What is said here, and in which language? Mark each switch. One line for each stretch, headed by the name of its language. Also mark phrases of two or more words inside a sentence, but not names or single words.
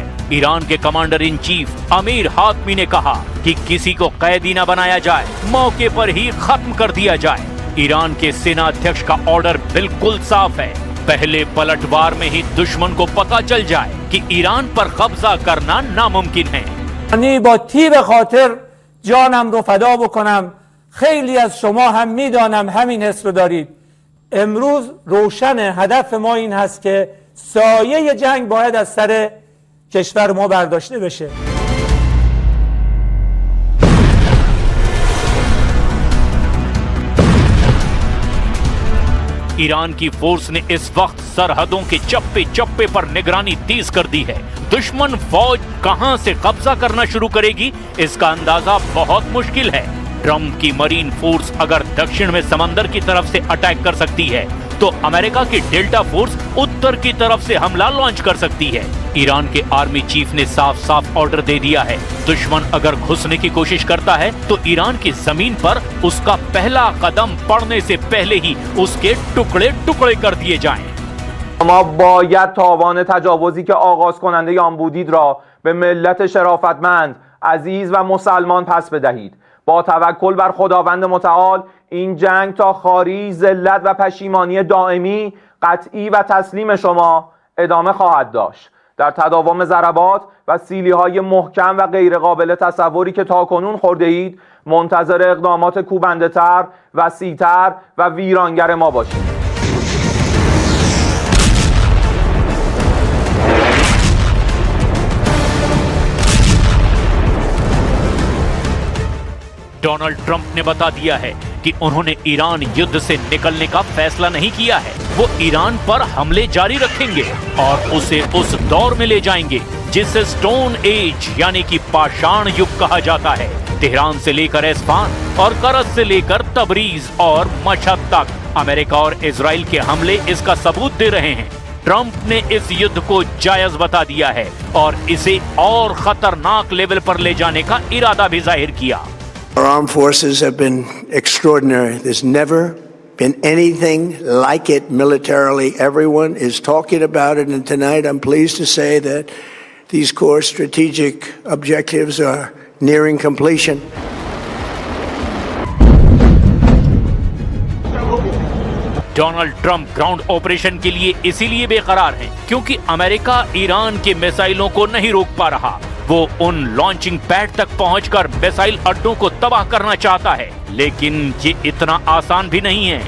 Hindi: ईरान के
English: commander in chief
Hindi: अमीर हातमी ने कहा कि किसी को कैदी न बनाया जाए, मौके पर ही खत्म कर दिया जाए। ईरान के सेना अध्यक्ष का ऑर्डर बिल्कुल साफ है, पहले पलटवार में ही दुश्मन को पता चल जाए कि ईरान पर कब्जा करना नामुमकिन है।
Persian: با تیغ خاطر جانم رو فدا بکنم. خیلی از شما هم میدانم همین حس رو دارید. امروز روشن هدف ما این هست که سایه جنگ باید از سر کشور ما برداشته بشه.
Hindi: ईरान की फोर्स ने इस वक्त सरहदों के चप्पे चप्पे पर निगरानी तेज कर दी है। दुश्मन फौज कहां से कब्जा करना शुरू करेगी, इसका अंदाजा बहुत मुश्किल है। ट्रंप की
English: marine force
Hindi: अगर दक्षिण में समंदर की तरफ से अटैक कर सकती है, तो अमेरिका की डेल्टा फोर्स उत्तर की तरफ से हमला लॉन्च कर सकती है। ईरान के आर्मी चीफ ने साफ साफ ऑर्डर दे दिया है, दुश्मन अगर घुसने की कोशिश करता है तो ईरान की जमीन पर उसका पहला कदम पड़ने से पहले ही उसके टुकड़े टुकड़े कर दिए जाएं।
Persian: ما باید تاوان تجاوزی که آغاز کننده آن بودید را به ملت شرافتمند، عزیز و مسلمان پس بدهید. با توکل بر خداوند متعال این جنگ تا خواری، ذلت و پشیمانی دائمی، قطعی و تسلیم شما ادامه خواهد داشت. در تداوم ضربات و سیلی‌های محکم و غیر قابل تصوری که تاکنون خورده اید، منتظر اقدامات کوبنده‌تر، وسیع‌تر و ویرانگر ما باشید.
Hindi: डोनाल्ड ट्रंप ने बता दिया है कि उन्होंने ईरान युद्ध से निकलने का फैसला नहीं किया है। वो ईरान पर हमले जारी रखेंगे और उसे उस दौर में ले जाएंगे जिसे
English: Stone Age
Hindi: यानी कि पाषाण युग कहा जाता है। तेहरान से लेकर एस्फान और करज से लेकर तबरीज और मशहद तक अमेरिका और इजराइल के हमले इसका सबूत दे रहे हैं। ट्रंप ने इस युद्ध को जायज बता दिया है और इसे और खतरनाक लेवल पर ले जाने का इरादा भी जाहिर किया।
English: Our armed forces have been extraordinary. There's never been anything like it militarily. Everyone is talking about it, and tonight I'm pleased to say that these core strategic objectives are nearing completion.
Hindi: डोनाल्ड ट्रंप
English: ground operation
Hindi: के लिए इसीलिए बेकरार हैं क्योंकि अमेरिका ईरान के मिसाइलों को नहीं रोक पा रहा। वो उन
English: launching pad
Hindi: तक पहुंचकर मिसाइल अड्डों को तबाह करना चाहता है, लेकिन ये इतना आसान भी नहीं है।